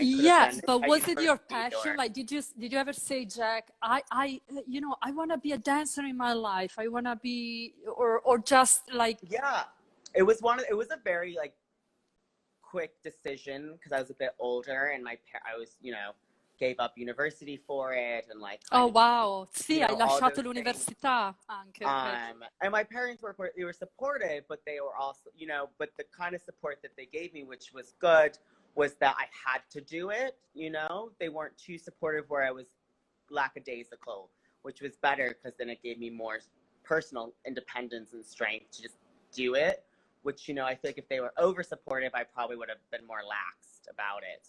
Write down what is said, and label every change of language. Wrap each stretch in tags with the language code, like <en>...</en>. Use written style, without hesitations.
<en>yes, but was it your passion? Or... Like, did you ever say, Jack, I you know, I want to be a dancer in my life. I want to be, or just like... Yeah, it was a very like quick decision because I was a bit older and I was, you know, gave up university for it and like... Oh, wow.</en> <it>Sì, hai lasciato l'università anche.</it> <en>And my parents were supportive, but they were also, you know, but the kind of support that they gave me, which was good, was that I had to do it, you know? They weren't too supportive where I was lackadaisical, which was better because then it gave me more personal independence and strength to just do it, which, you know, I feel like if they were over supportive, I probably would have been more laxed about it.</en>